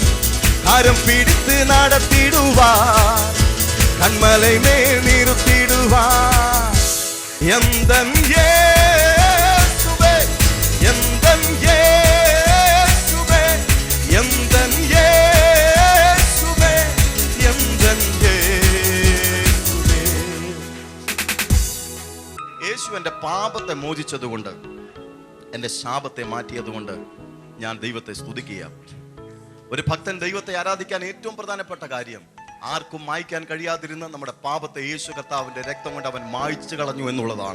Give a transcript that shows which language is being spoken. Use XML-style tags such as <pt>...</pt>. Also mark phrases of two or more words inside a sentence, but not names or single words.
<ta>கரம் பிடித்து நடத்திடுவார், கண்மலை மேல் நிறுத்திடுவார். எந்தன் இயேசுவே, எந்தன் இயேசுவே, எந்தன் இயேசுவே, எந்தன் ഇയേശുവേ.</ta> <ml>യേശു എൻ്റെ പാപത്തെ മോചിച്ചതുകൊണ്ട്, എൻ്റെ ശാപത്തെ മാറ്റിയതുകൊണ്ട് ഞാൻ ദൈവത്തെ സ്തുതിക്കുക. ഒരു ഭക്തൻ ദൈവത്തെ ആരാധിക്കാൻ ഏറ്റവും പ്രധാനപ്പെട്ട കാര്യം ആർക്കും മായ്ക്കാൻ കഴിയാതിരുന്ന നമ്മുടെ പാപത്തെ യേശു കർത്താവിന്റെ രക്തം കൊണ്ട് അവൻ മായ്ച്ചു കളഞ്ഞു എന്നുള്ളതാണ്.</ml>